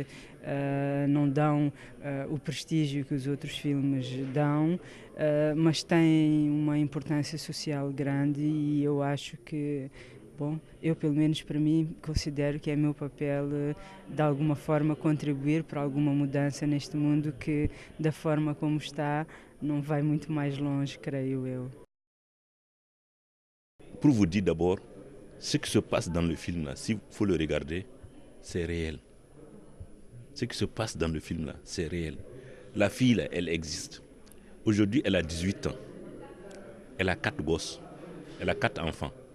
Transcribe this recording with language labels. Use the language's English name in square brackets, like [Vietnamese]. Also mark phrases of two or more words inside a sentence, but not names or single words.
[Portuguese] não dão o prestígio que os outros filmes dão, mas têm uma importância social grande, e eu acho que, bom, eu pelo menos para mim considero que é meu papel de alguma forma contribuir para alguma mudança neste mundo que, da forma como está, não vai muito mais longe, creio eu. [French] Pour vous dire d'abord, ce qui se passe dans le film là, s'il faut le regarder, c'est réel. Ce qui se passe dans le film là, c'est réel. La fille là, elle existe. Aujourd'hui, elle a 18 ans. Elle a 4 gosses. Elle a 4 enfants.